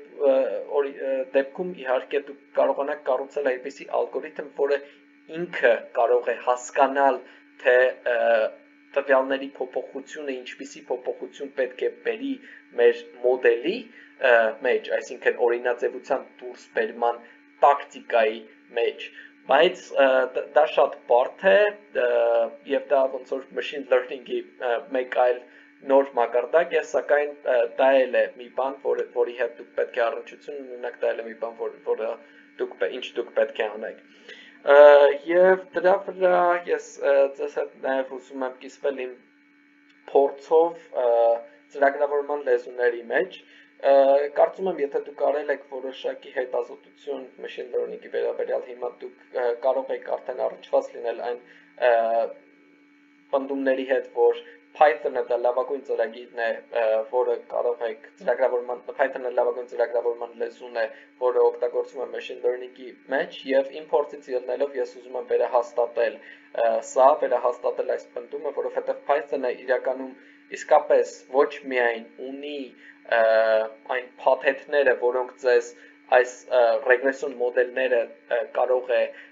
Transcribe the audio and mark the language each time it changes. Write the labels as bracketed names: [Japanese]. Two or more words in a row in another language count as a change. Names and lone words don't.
[Armenian] դեպքում իհարկե դուք կարողանաք կառուցել այնպիսի ալգորիթմ, որը ինքը կարող է հասկանալ, թե տվյալների փոփոխությունը ինչպիսի փոփոխություն պետք է բերի մեր մոդելի մեջ, այսինքն օրինաձևության դուրս բերման տակտիկայի մեջ, բայց դա շատ բարդ է եւ դա ոնց որ [English] machine learning- [Armenian] ի մեկ այլ նոր մակարդակ է, սակայն դա էլ է մի բան, որի հետ դուք պետք է առնչություն ունենաք, դա էլ է մի բան, որը դուք պետք է անեք։ Եվ դրա վրա ես ձեզ հետ նաև ուզում եմ կիսվել իմ փորձով ծրագրավորման լեզուների մեջ, կարծում եմ, եթե դուք արել եք որոշակի հետազոտություն [English] machine learning- [Armenian] ի վերաբերյալ, հիմա դուք կարող եք արդեն առնչված լինել այն պնդումների հետ, որ Python-ը դա լավագույն ծրագիրն է, որը կարող եք Python-ը լավագույն ծրագրավորման լեզուն է, որը օգտագործվում է [English] machine learning- [Armenian] ի մեջ, եւ իմ փորձից ելնելով ես ուզում եմ վերահաստատել այս պնդումը, որովհետեւ Python-ը իրականում իսկապես ոչ միայն ունի այն փաթեթները, որոնք ձեզ այս ռեգրեսիոն մոդելները կարող է